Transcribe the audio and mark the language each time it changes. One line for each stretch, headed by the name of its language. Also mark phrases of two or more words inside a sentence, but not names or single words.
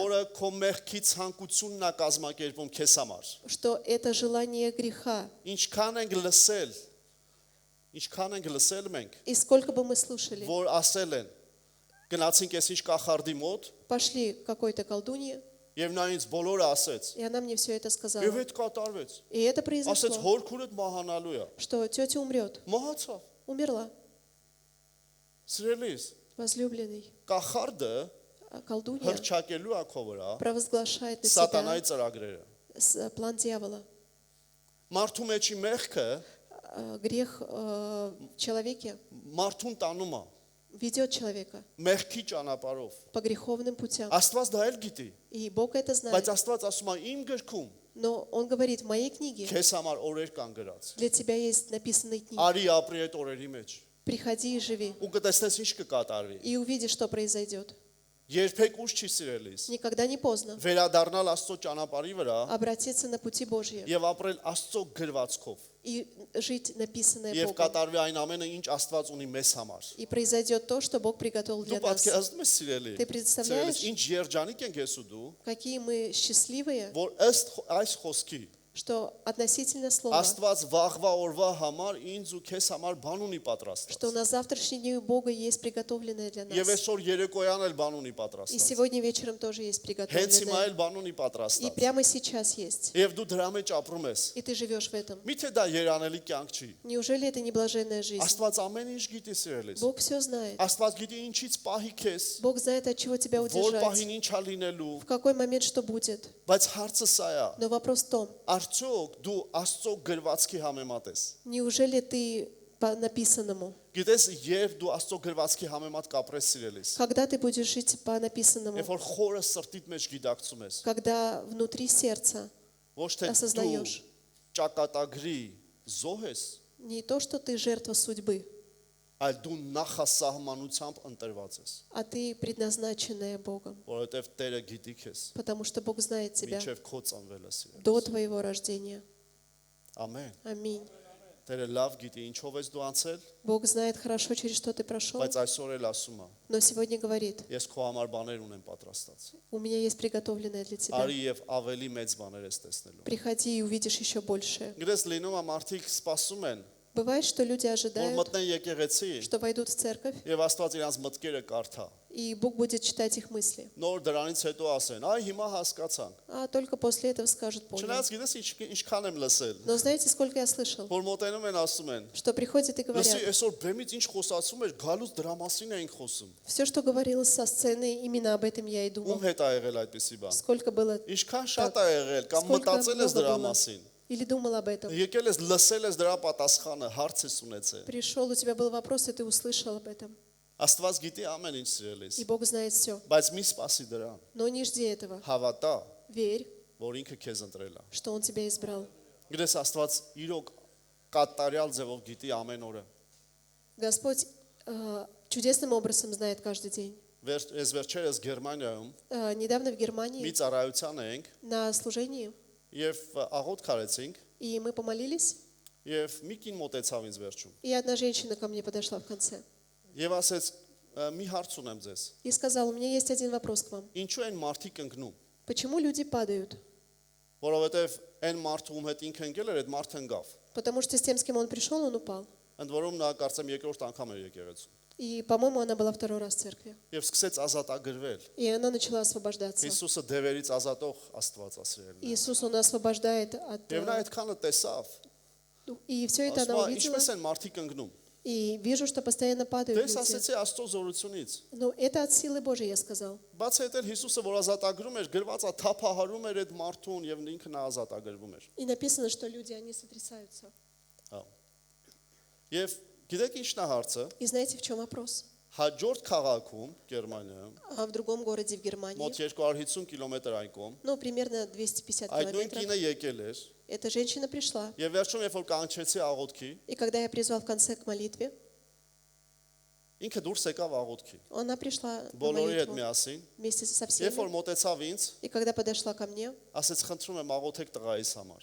Armenian: որը քո մեղքի ցանկությունն է կազմակերպում քեզ համար։
Russian: Что это желание греха.
Armenian: Ինչքան ենք լսել մենք,
Russian: И сколько бы мы слушали,
Armenian: որ ասել են, գնացինք ես ինչ կախարդի մոտ,
Russian: пошли к какой-то колдунье,
Armenian: եւ նա ինձ բոլորը ասեց,
Russian: и она мне все это сказала.
Armenian: եւ այդ կատարվեց։
Russian: И это
Armenian: Ասեց
Russian: произошло,
Armenian: հոր քուրդ մահանալու է։
Russian: что тетя умрет,
Armenian: Մահացավ։
Russian: умерла,
Armenian: Սիրելիս,
Russian: возлюбленный.
Armenian: կախարդը
Russian: А колдунья
Armenian: հրճակելու է քո վրա
Russian: провозглашает на
Armenian: սատանայի
Russian: тебя
Armenian: ծրագրերը։
Russian: план дьявола.
Armenian: Մարդու մեջի մեղքը
Russian: Грех в человеке
Armenian: մարդուն տանում է
Russian: ведет человека
Armenian: մեղքի ճանապարհով։
Russian: по греховным путям.
Armenian: Աստված դա էլ գիտի,
Russian: И Бог это
Armenian: բայց
Russian: знает.
Armenian: Աստված ասում է իմ գրքում
Russian: Но Он говорит, в моей книге
Armenian: քեզ համար օրեր կան գրած։
Russian: для тебя есть написанные дни.
Armenian: Արի ապրի այդ օրերի մեջ։
Russian: Приходи и живи.
Armenian: Ու կտեսնես ինչ կկատարվի։
Russian: И увидишь, что произойдет.
Armenian: Երբեք ուշ չի սիրելիս։
Russian: Никогда не поздно
Armenian: Վերադառնալ Աստծո ճանապարհի վրա
Russian: обратиться на пути Божьи
Armenian: եւ ապրել Աստծո գրվածքով։
Russian: и жить написанное
Armenian: Եվ
Russian: Богом.
Armenian: կատարվի այն ամենը, ինչ Աստված ունի մեզ համար։
Russian: И произойдет то, что Бог приготовил
Armenian: Դու
Russian: для нас.
Armenian: պատկերացնում ես սիրելի։
Russian: Ты представляешь?
Armenian: Սիրելիս, ինչ երջանիկ ենք ես ու դու,
Russian: Какие мы счастливые,
Armenian: որ ըստ այս խոսքի
Russian: что относительно слова,
Armenian: Աստված վաղվա օրվա համար ինձ ու քեզ համար բան ունի պատրաստած։
Russian: что на завтрашний день у Бога есть приготовленное для
Armenian: Եվ
Russian: нас.
Armenian: այսօր երեկոյան էլ бан ունի
Russian: И
Armenian: պատրաստած։
Russian: сегодня вечером тоже есть
Armenian: Հենց հիմա
Russian: приготовленное.
Armenian: էլ բան ունի
Russian: И
Armenian: պատրաստած։
Russian: прямо сейчас есть.
Armenian: Եվ դու դրա մեջ ապրում ես։
Russian: И ты живешь в этом.
Armenian: Միթե դա երանելի կյանք չի։
Russian: Неужели это не блаженная жизнь?
Armenian: Աստված ամեն ինչ գիտի սիրելիս։
Russian: Бог все знает.
Armenian: Աստված գիտի ինչից պահի քեզ,
Russian: Бог знает, от чего тебя
Armenian: որ
Russian: удержать,
Armenian: պահին ինչ է լինելու,
Russian: в какой момент что будет.
Armenian: բայց հարցը սա է.
Russian: Но вопрос в том,
Armenian: Արդյոք դու Աստծո գրվածքի համեմատ ես։
Russian: неужели ты по написанному?
Armenian: Գիտես, երբ դու Աստծո գրվածքի համեմատ կապրես սիրելիս,
Russian: Когда ты будешь жить по написанному?
Armenian: երբ որ խորը սրտիդ մեջ գիտակցում ես,
Russian: Когда внутри сердца
Armenian: ոչ թե դու
Russian: осознаешь
Armenian: ճակատագրի զոհ ես,
Russian: не то, что ты жертва судьбы,
Armenian: այլ դու նախասահմանությամբ ընտրված ես,
Russian: а ты предназначенная Богом,
Armenian: որովհետև Տերը գիտի քեզ,
Russian: потому что Бог знает тебя
Armenian: մինչև քո ծնվելը սիրելիս։
Russian: до твоего рождения.
Armenian: Ամեն։
Russian: Аминь.
Armenian: Տերը լավ գիտի ինչով ես դու անցել,
Russian: Бог знает хорошо, через что ты прошел,
Armenian: բայց այսօր էլ ասում է,
Russian: но сегодня говорит,
Armenian: ես քո համար բաներ ունեմ պատրաստած։
Russian: у меня есть приготовленное для тебя.
Armenian: Արի եւ ավելի մեծ բաներ ես տեսնելու։
Russian: Приходи и увидишь еще большее.
Armenian: Գիտես, լինում է մարդիկ սպասում են,
Russian: Бывает, что люди
Armenian: որ
Russian: ожидают,
Armenian: մտնեն եկեղեցի
Russian: что войдут в церковь,
Armenian: եւ Աստված իրանց մտքերը կարդա։
Russian: и Бог будет читать их мысли.
Armenian: Նոր դրանից հետո ասեն, այ հիմա հասկացանք։
Russian: А только после этого скажут, понял.
Armenian: Չնայած գիտես ինչքան եմ լսել,
Russian: Но знаете, сколько я слышал,
Armenian: որ մոտենում են ասում են,
Russian: что приходят и
Armenian: լսի,
Russian: говорят,
Armenian: այսօր բեմից ինչ խոսացում էր, գալուց դրա մասին էինք խոսում։
Russian: все, что говорилось со сцены, именно об этом я и
Armenian: Ում
Russian: думал.
Armenian: հետ ա եղել այդպեսի բան։
Russian: Сколько было,
Armenian: Ինչքան շատ ա եղել, կամ
Russian: сколько
Armenian: մտածել ես
Russian: много
Armenian: դրա
Russian: было,
Armenian: մասին։
Russian: или думал об этом.
Armenian: Եկել ես լսել ես դրա պատասխանը, հարց ես ունեցել։
Russian: Пришел, у тебя был вопрос, и ты услышал об этом.
Armenian: Աստված գիտի ամեն ինչ սիրելիս,
Russian: И Бог знает все.
Armenian: բայց մի սպասի դրան։
Russian: Но не жди этого.
Armenian: Հավատա,
Russian: Верь,
Armenian: որ ինքը քեզ ընտրել է։
Russian: что Он тебя избрал.
Armenian: Գիտես Աստված իրոք կատարյալ ձևով գիտի ամեն օրը։
Russian: Господь чудесным образом знает каждый день.
Armenian: Ես վերջերս Գերմանիայում
Russian: Недавно в
Armenian: մի
Russian: Германии
Armenian: ծառայության էինք
Russian: на служении,
Armenian: եւ աղոթ քարեցինք
Russian: и мы помолились,
Armenian: եւ մի կին մոտեցավ ինձ վերջում։
Russian: и одна женщина ко мне подошла в конце.
Armenian: Եվ ասեց մի հարց ունեմ ձեզ։
Russian: И сказал, у меня есть один вопрос к вам.
Armenian: Ինչու են մարդիկ ընկնում։
Russian: Почему люди падают?
Armenian: Որովհետև այն մարդու ում հետ ինքը ընկել էր, այդ մարդը ընկավ։
Russian: Потому что с тем, с кем он пришел, он упал.
Armenian: Ընդ որում նա կարծեմ երկրորդ անգամ էր եկեղեցու։
Russian: И, по-моему, она была второй раз в церкви.
Armenian: Եվ սկսեց ազատագրվել։
Russian: И она начала освобождаться.
Armenian: Հիսուսը դևերից ազատող Աստված ասել։
Russian: Иисус, Он освобождает от...
Armenian: Եվ նա այդքանը տեսավ։
Russian: И все это она
Armenian: Ասում է,
Russian: увидела.
Armenian: ինչպես են մարդիկ ընկնում։
Russian: И вижу, что постоянно падают
Armenian: Դες
Russian: люди.
Armenian: ասեցի Աստծո զորությունից։
Russian: Ну, это от силы Божией, я сказал.
Armenian: Բացի այդ էլ Հիսուսը որ ազատագրում էր, գրված է թափահարում էր այդ մարդուն եւ ինքը նա ազատագրվում էր։
Russian: И написано, что люди, они сотрясаются.
Armenian: Հա։ Եվ գիտեք ինչն է հարցը։
Russian: И знаете, в чем вопрос?
Armenian: Հաջորդ քաղաքում Գերմանիայում
Russian: А в другом городе в Германии,
Armenian: մոտ 250 կիլոմետր այն կողմ
Russian: ну, примерно 250
Armenian: այդ նույն
Russian: километров,
Armenian: կինը եկել էր
Russian: эта женщина пришла.
Armenian: եւ վերջում երբ որ կանչեցի աղոթքի,
Russian: И когда я призвал в конце к молитве,
Armenian: ինքը դուրս եկավ աղոթքի։
Russian: она пришла на
Armenian: Բոլորի հետ
Russian: молитву
Armenian: միասին։
Russian: вместе со
Armenian: Երբ որ
Russian: всеми.
Armenian: մոտեցավ ինձ,
Russian: И когда подошла ко мне,
Armenian: ասեց խնդրում եմ աղոթեք տղայիս համար։